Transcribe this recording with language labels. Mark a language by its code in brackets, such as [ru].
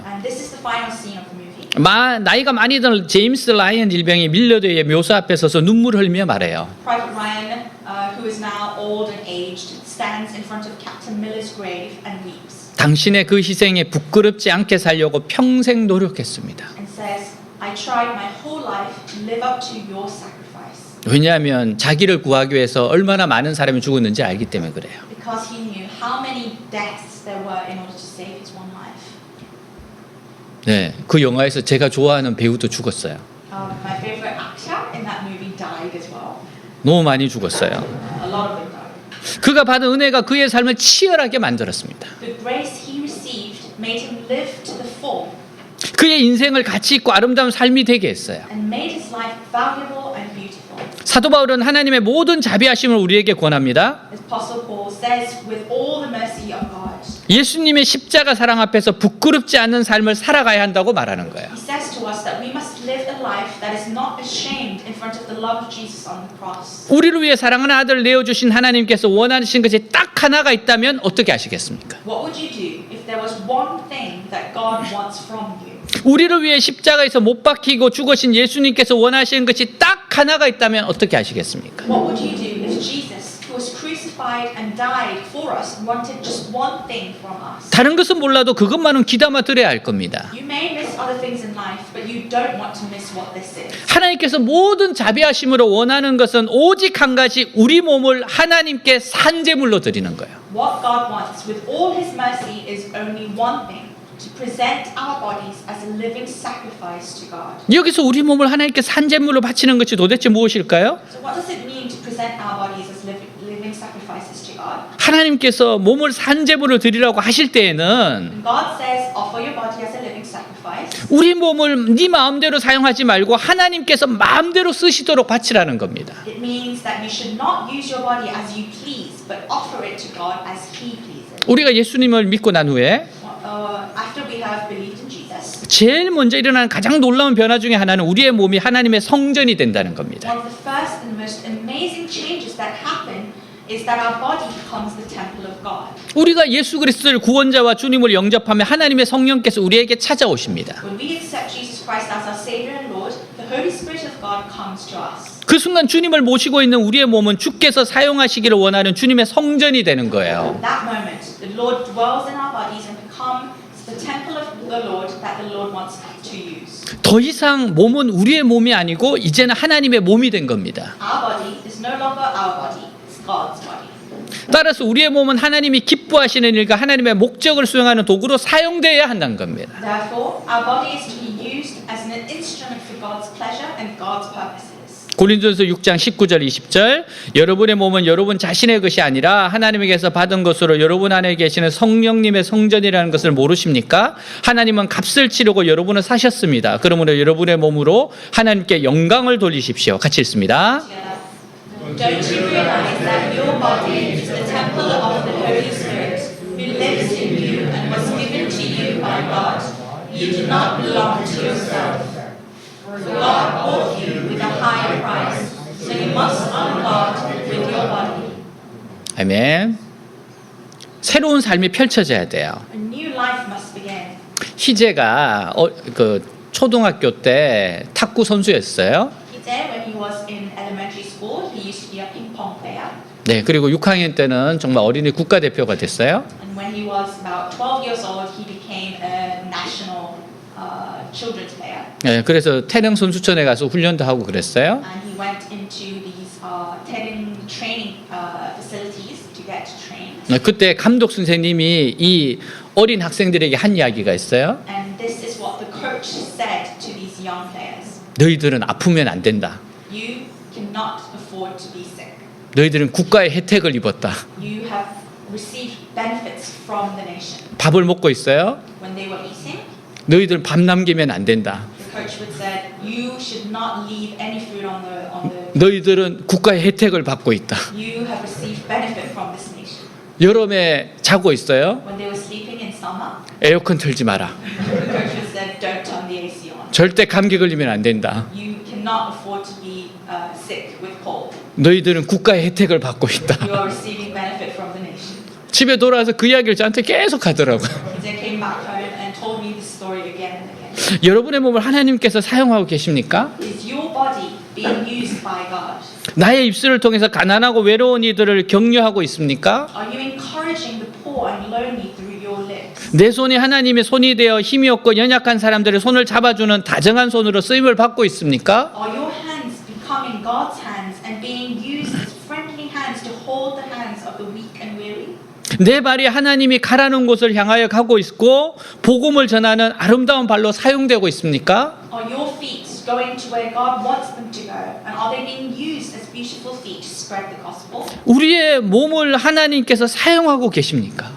[en] And this is the final scene of the movie. [ko] 나이가 많이 든 제임스 라이언 일병이 밀러데이의 묘소 앞에 서서 눈물을 흘리며 말해요. [en] Private Ryan, who is now old and aged, stands in front of Captain Miller's grave and weeps. [ko] 당신의 그 희생에 부끄럽지 않게 살려고 평생 노력했습니다. [en] And says, I tried my whole life to live up to your sacrifice. [ko] 왜냐하면 자기를 구하기 위해서 얼마나 많은 사람이 죽었는지 알기 때문에 그래요. [en] Because he knew how many deaths there were in order to save his one life. [ko] 네, 그 영화에서 제가 좋아하는 배우도 죽었어요. [en] My favorite actor in that movie died as well. [ko] 너무 많이 죽었어요. [en] A lot of them died. [ko] 그가 받은 은혜가 그의 삶을 치열하게 만들었습니다. [en] The grace he received made him live to the full [ko] 그의 인생을 가치 있고 아름다운 삶이 되게 했어요. [en] and made his life valuable and beautiful. [ko] 사도 바울은 하나님의 모든 자비하심을 우리에게 권합니다. [en] As Apostle Paul says, with all the mercy of God. [ko] 예수님의 십자가 사랑 앞에서 부끄럽지 않는 삶을 살아가야 한다고 말하는 거예요. [en] He says to us that we must live a life that is not ashamed in front of the love of Jesus on the cross. [ko] 우리를 위해 사랑하는 아들을 내어주신 하나님께서 원하신 것이 딱 하나가 있다면 어떻게 하시겠습니까? [en] What would you do if there was one thing that God wants from you? [ko] 우리를 위해 십자가에서 못 박히고 죽으신 예수님께서 원하시는 것이 딱 하나가 있다면 어떻게 하시겠습니까? [en] What would you do if Jesus, who was crucified and died for us, wanted just one thing from us? [ko] 다른 것은 몰라도 그것만은 귀담아 들어야 할 겁니다. [en] You may miss other things in life, but you don't want to miss what this is. [ko] 하나님께서 모든 자비하심으로 원하는 것은 오직 한 가지, 우리 몸을 하나님께 산제물로 드리는 거예요. [en] What God wants with all His mercy is only one thing: to present our bodies as a living sacrifice to God. [ko] 여기서 우리 몸을 하나님께 산제물로 바치는 것이 도대체 무엇일까요? [en] So what does it mean to present our bodies as living sacrifices to God? [ko] 하나님께서 몸을 산제물로 드리라고 하실 때에는 [en] When God says, offer your body as a living sacrifice, [ko] 우리 몸을 네 마음대로 사용하지 말고 하나님께서 마음대로 쓰시도록 바치라는 겁니다. [en] it means that you should not use your body as you please, but offer it to God as He pleases. [ko] 우리가 예수님을 믿고 난 후에 [en] After we have believed in Jesus, [ko] 제일 먼저 일어나는 가장 놀라운 변화 중에 하나는 우리의 몸이 하나님의 성전이 된다는 겁니다. [en] one of the first and most amazing changes that happen is that our body becomes the temple of God. [ko] 우리가 예수 그리스도를 구원자와 주님을 영접하면 하나님의 성령께서 우리에게 찾아오십니다. [en] When we accept Jesus Christ as our Savior and Lord, the Holy Spirit of God comes to us. [ko] 그 순간 주님을 모시고 있는 우리의 몸은 주께서 사용하시기를 원하는 주님의 성전이 되는 거예요. [en] That moment, the Lord dwells in our bodies and becomes the temple of the Lord that the Lord wants to use. [ko] 더 이상 몸은 우리의 몸이 아니고 이제는 하나님의 몸이 된 겁니다. [en] Our body is no longer our body, it's God's body. [ko] 따라서 우리의 몸은 하나님이 기뻐하시는 일과 하나님의 목적을 수행하는 도구로 사용되어야 한다는 겁니다. [en] Therefore, our body is to be used as an instrument for God's pleasure and God's purposes. [ko] 고린도전서 6장 19절 20절 여러분의 몸은 여러분 자신의 것이 아니라 하나님에게서 받은 것으로 여러분 안에 계시는 성령님의 성전이라는 것을 모르십니까? 하나님은 값을 치르고 여러분을 사셨습니다. 그러므로 여러분의 몸으로 하나님께 영광을 돌리십시오. 같이 읽습니다. [en] Don't you realize that your body is the temple of the Holy Spirit, who lives in you and was given to you by God? You do not belong to yourself. For God bought you with a high price, so you must honor God with your body. [ko] 아멘. 새로운 삶이 펼쳐져야 돼요. [en] A new life must begin. [ko] 희재가 초등학교 때 탁구 선수였어요. [en] Today, when he was in elementary school, he used to be a ping pong player. [ko] 네, 그리고 6학년 때는 정말 어린이 국가대표가 됐어요. [en] And when he was about 12 years old, he became a national children's player. [ko] 네, 그래서 태릉 선수촌에 가서 훈련도 하고 그랬어요. [en] And he went into these training facilities to get to train. [ko] 네, 그때 감독 선생님이 이 어린 학생들에게 한 이야기가 있어요. [en] And this is what the coach said to these young players. [ko] 너희들은 아프면 안 된다. [en] You cannot afford to be sick. [ko] 너희들은 국가의 혜택을 입었다. [en] You have received benefits from the nation. [ko] 밥을 먹고 있어요. [en] When they were eating, [ko] 너희들은 밥 남기면 안 된다. [en] the coach would say, you should not leave any food on the [ko] 너희들은 국가의 혜택을 받고 있다. [en] You have received benefit from this nation. [ko] 여름에 자고 있어요. [en] When they were sleeping in summer, [ko] 에어컨 틀지 마라. [en] the coach would say, don't turn the AC on. [ko] 절대 감기 걸리면 안 된다. [en] You cannot afford to be sick with cold. [ko] 너희들은 국가의 혜택을 받고 있다. [en] You are receiving benefit from the nation. [ko] 집에 돌아와서 그 이야기를 저한테 계속 하더라고요. [en] They came back home and told me this story again and again. [ko] 여러분의 몸을 하나님께서 사용하고 계십니까? [en] Is your body being used by God? [ko] 나의 입술을 통해서 가난하고 외로운 이들을 격려하고 있습니까? [en] Are you encouraging the poor and lonely through your lips? [ko] 내 손이 하나님의 손이 되어 힘이 없고 연약한 사람들의 손을 잡아주는 다정한 손으로 쓰임을 받고 있습니까? [en] Are your hands becoming God's hands and being used as friendly hands to hold the hands of the weak and weary? [ko] 내 발이 하나님이 가라는 곳을 향하여 가고 있고 복음을 전하는 아름다운 발로 사용되고 있습니까? [en] Are your feet going to where God wants them to go? And are they being used as beautiful feet to spread the gospel? [ko] 우리의 몸을 하나님께서 사용하고 계십니까?